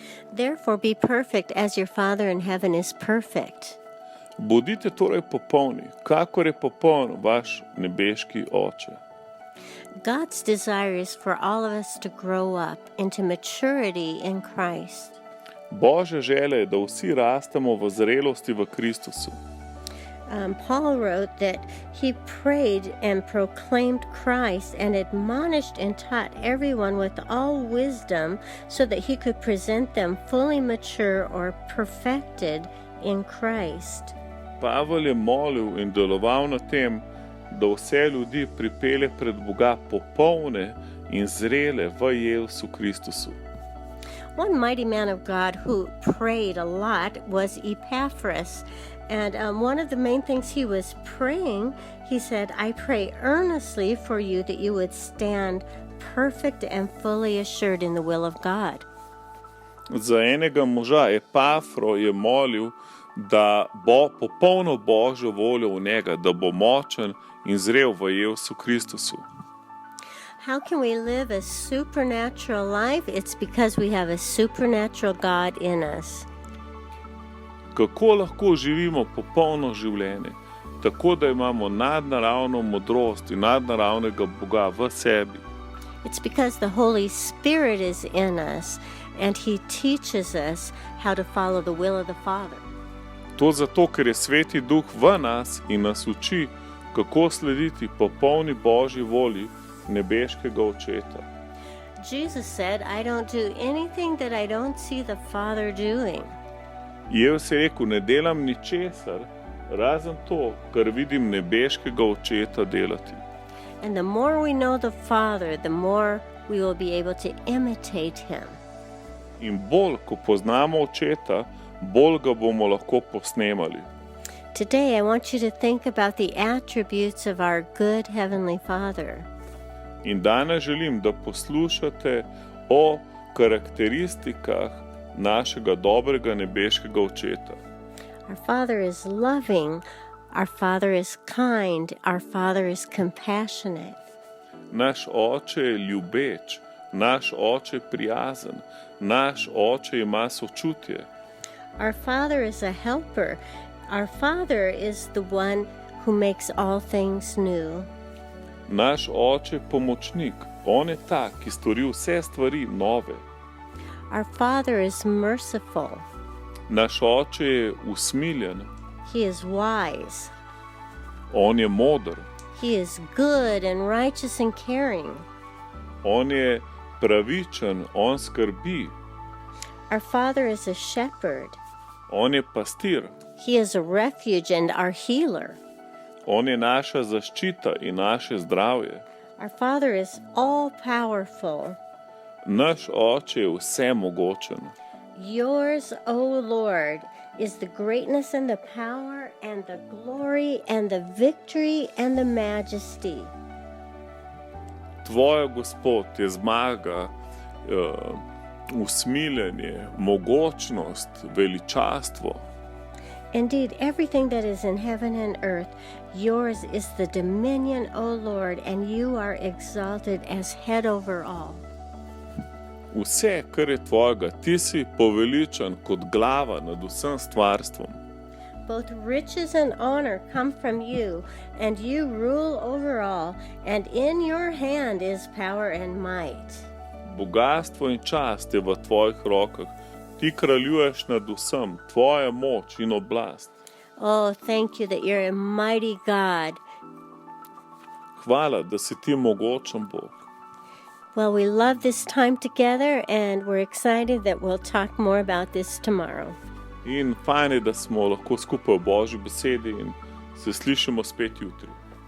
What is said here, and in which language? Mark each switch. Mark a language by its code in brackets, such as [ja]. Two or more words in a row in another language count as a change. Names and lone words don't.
[en] Therefore be perfect as your Father in heaven is perfect. [sl] Bodite torej popolni, kakor je popoln vaš nebeški Oče. [en] God's desire is for all of us to grow up into maturity in Christ. [sl] Božja želja je, da vsi rastemo v zrelosti v Kristusu. [en] Paul wrote that he prayed and proclaimed Christ and admonished and taught everyone with all wisdom so that he could present them fully mature or perfected in Christ. [sl] Pavel je molil in deloval na tem, da vse ljudi pripelje pred Boga popolne in zrele v Jezusu Kristusu. [en] One mighty man of God who prayed a lot was Epaphras. And one of the main things he was praying, he said, I pray earnestly for you that you would stand perfect and fully assured in the will of God. [sl] Za enega moža Epafro je molil, da bo popolno Božjo voljo v njega, da bo močen in zrel v Jezusu Kristusu. [en] How can we live a supernatural life? It's because we have a supernatural God in us. [sl] Kako lahko živimo popolno življenje, tako da imamo nadnaravno modrost in nadnaravnega Boga v sebi? [en] It's because the Holy Spirit is in us and He teaches us how to follow the will of the Father. [sl] To zato, ker je Sveti Duh v nas in nas uči, kako slediti popolni Božji volji nebeškega Očeta. [en] Jesus said, I don't do anything that I don't see the Father doing. [sl] Jezus je rekel, ne delam ničesar, razen to, kar vidim nebeškega Očeta delati. [en] And the more we know the Father, the more we will be able to imitate Him. [sl] In bolj, ko poznamo Očeta, bolj ga bomo lahko posnemali. [en] Today I want you to think about the attributes of our good Heavenly Father. [sl] In danes želim, da poslušate o karakteristikah našega dobrega nebeškega Očeta. [en] Our Father is loving, our Father is kind, our Father is compassionate. [sl] Naš Oče je ljubeč, naš Oče je prijazen, naš Oče ima sočutje. [en] Our Father is a helper. Our Father is the one who makes all things new. [sl] Naš Oče je pomočnik, on je ta, ki stori vse stvari nove. [en] Our Father is merciful. [sl] Naš Oče je usmiljen. [en] He is wise. [sl] On je moder. [en] He is good and righteous and caring. [sl] On je pravičen, on skrbi. [en] Our Father is a shepherd. [sl] On je pastir. [en] He is a refuge and our healer. [sl] On je naša zaščita in naše zdravje. [en] Our Father is all-powerful. [sl] Naš Oče je vsemogočen. [en] Yours, O Lord, is the greatness and the power and the glory and the victory and the majesty. [sl] Tvoja, Gospod, je zmaga, usmiljenje, mogočnost, veličastvo. [en] Indeed, everything that is in heaven and earth, yours is the dominion, O Lord, and you are exalted as head over all. [sl] Vse, kar je tvojega, ti si poveličan kot glava nad vsem stvarstvom. [en] Both riches and honor come from you, and you rule over all, and in your hand is power and might. [sl] Bogastvo in čast je v tvojih rokah. Ti kraljuješ nad vsem, tvoja moč in oblast. [en] Oh, thank you that you're a mighty God. [sl] Hvala, da si ti mogočen Bog. [en] Well, we love this time together, and we're excited that we'll talk more about this tomorrow. [sl] In fajn je, da smo lahko skupaj v Božji besedi in se slišimo spet jutri.